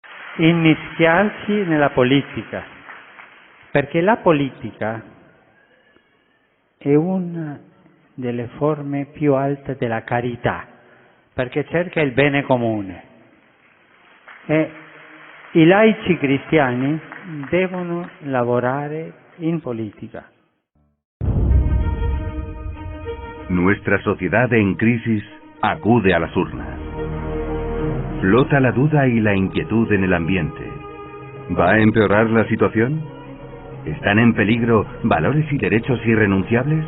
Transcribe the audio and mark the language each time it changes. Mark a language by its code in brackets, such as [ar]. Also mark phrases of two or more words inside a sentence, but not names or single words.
[it] immischiarsi nella politica, perché la politica è una delle forme più alte della carità, perché cerca il bene comune. E i laici cristiani devono lavorare in politica. [es] Nuestra sociedad en crisis acude a las urnas. Flota la duda y la inquietud en el ambiente. ¿Va a empeorar la situación? ¿Están en peligro valores y derechos irrenunciables?